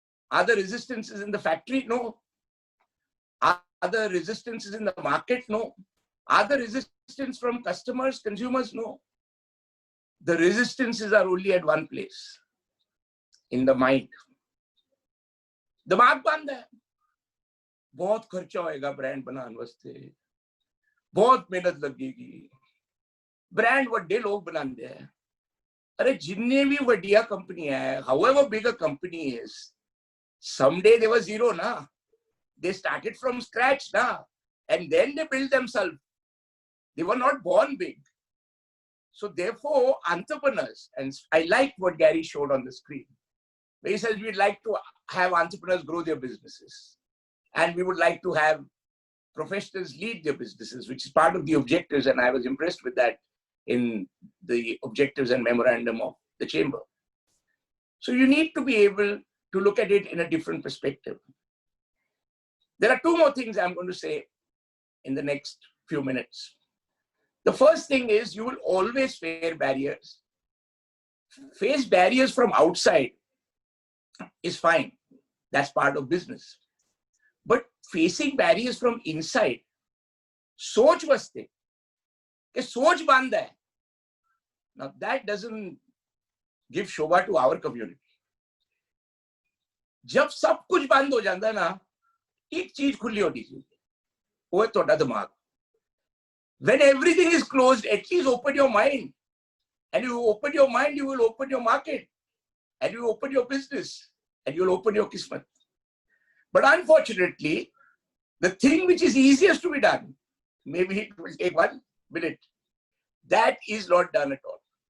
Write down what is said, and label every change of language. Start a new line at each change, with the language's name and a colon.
English: Are the resistances in the factory? No. Are the resistances in the market? No. Are the resistance from customers, consumers? No. The resistances are only at one place, in the mind.
Hindi: दिमाग बंद है, बहुत खर्चा होएगा brand बनाने वास्ते, बहुत मेहनत लगेगी, ब्रांड वड्डे लोग बनाते हैं. अरे जिन्ने भी वड्डिया कंपनी है,
English: however big a company is, someday they were zero na. They started from scratch na, and then they built themselves. They were not born big. So therefore, entrepreneurs, and I like what Gary showed on the screen, where he says we'd like to have entrepreneurs grow their businesses. And we would like to have professionals lead their businesses, which is part of the objectives. And I was impressed with that in the objectives and memorandum of the chamber. So you need to be able to look at it in a different perspective. There are two more things I'm going to say in the next few minutes. The first thing is you will always face barriers. Face barriers from outside is fine. That's part of business. But facing barriers from inside,
Hindi: सोच वास्ते, कि सोच बंद है.
English: Now that doesn't give शोभा to our community.
Hindi: जब सब कुछ बंद हो जाता है ना, एक चीज खुली होती है, वो है थोड़ा दिमाग.
English: When everything is closed, at least open your mind And you open your mind, you will open your market. And you open your business. And you'll open your kismet. But unfortunately, the thing which is easiest to be done, maybe it will take 1 minute, that is not done at all.